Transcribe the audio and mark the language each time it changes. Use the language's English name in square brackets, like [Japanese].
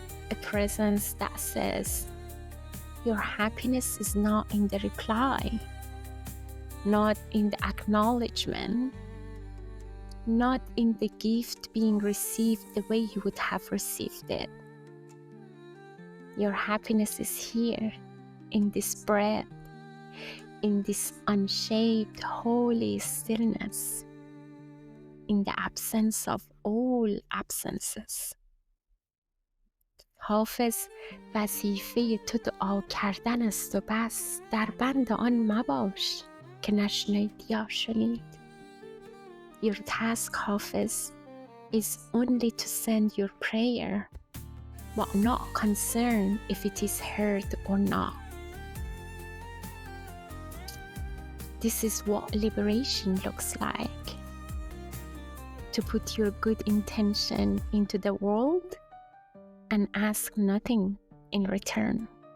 [English] A presence that says, your happiness is not in the reply, not in the acknowledgement, not in the gift being received the way you would have received it. Your happiness is here, in this breath, in this unshaped, holy stillness, in the absence of all absences. [Persian] حافظ وظیفه تو دعا کردن است و بس، در بند آن مباش که نشنید یا شنید. [English] Your task, Hafiz, is only to send your prayer, but not concerned if it is heard or not. This is what liberation looks like. To put your good intention into the world and ask nothing in return.